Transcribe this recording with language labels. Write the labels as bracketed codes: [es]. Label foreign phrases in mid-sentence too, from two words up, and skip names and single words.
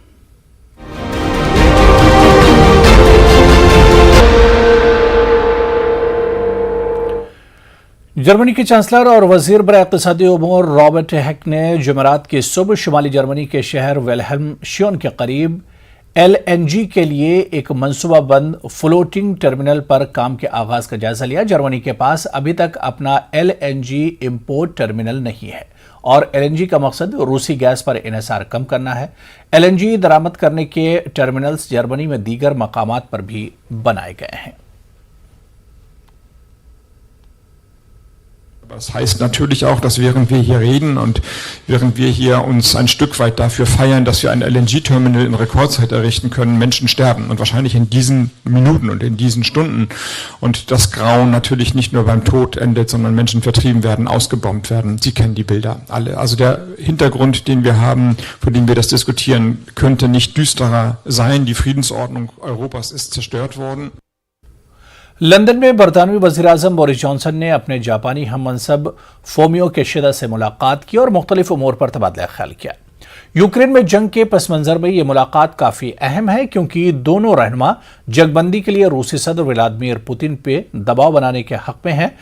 [ur] جرمنی کے چانسلر اور وزیر بر اقتصادی امور رابرٹ ہیک نے جمعرات کی صبح شمالی جرمنی کے شہر ولہیلمشیون کے قریب LNG کے لیے ایک منصوبہ بند [en] floating terminal [ur] پر کام کے آغاز کا جائزہ لیا. جرمنی کے پاس ابھی تک اپنا LNG [en] import terminal [ur] نہیں ہے اور LNG کا مقصد روسی گیس پر انحصار کم کرنا ہے. LNG درآمد کرنے کے ٹرمینلز جرمنی میں دیگر مقامات پر بھی بنائے گئے ہیں. [de] Das heißt natürlich auch, dass während wir hier reden und während wir hier uns ein Stück weit dafür feiern, dass wir ein LNG-Terminal in Rekordzeit errichten können, Menschen sterben und wahrscheinlich in diesen Minuten und in diesen Stunden. Und das Grauen natürlich nicht nur beim Tod endet, sondern Menschen vertrieben werden, ausgebombt werden. Sie kennen die Bilder alle. Also der Hintergrund, den wir haben, vor dem wir das diskutieren, könnte nicht düsterer sein. Die Friedensordnung Europas ist zerstört worden. [ur] لندن میں برطانوی وزیر اعظم بورس جانسن نے اپنے جاپانی ہم منصب فومیو کشیدا سے ملاقات کی اور مختلف امور پر تبادلہ خیال کیا. یوکرین میں جنگ کے پس منظر میں یہ ملاقات کافی اہم ہے کیونکہ دونوں رہنما جنگ بندی کے لیے روسی صدر ولادیمیر پوتن پے دباؤ بنانے کے حق میں ہیں.